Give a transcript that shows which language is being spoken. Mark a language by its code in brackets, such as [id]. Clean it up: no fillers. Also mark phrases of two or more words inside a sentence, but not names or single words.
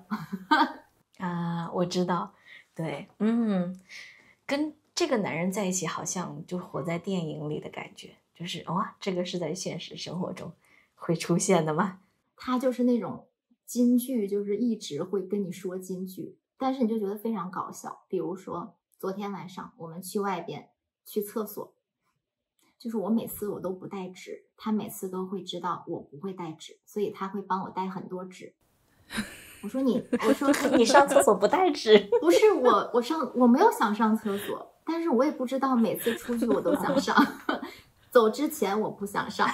[zh] 啊，我知道，對，跟這個男人在一起，好像就活在電影裡的感覺，就是哇，這個是在現實生活中會出現的嗎？他就是那種金句，就是一直會跟你說金句，但是你就覺得非常搞笑。比如說昨天晚上我們去外邊去廁所，就是我每次我都不帶紙，他每次都會知道我不會帶紙，所以他會幫我帶很多紙。我說你上廁所不帶紙？不是我沒有想上廁所，但是我也不知道每次出去我都想上，走之前我不想上。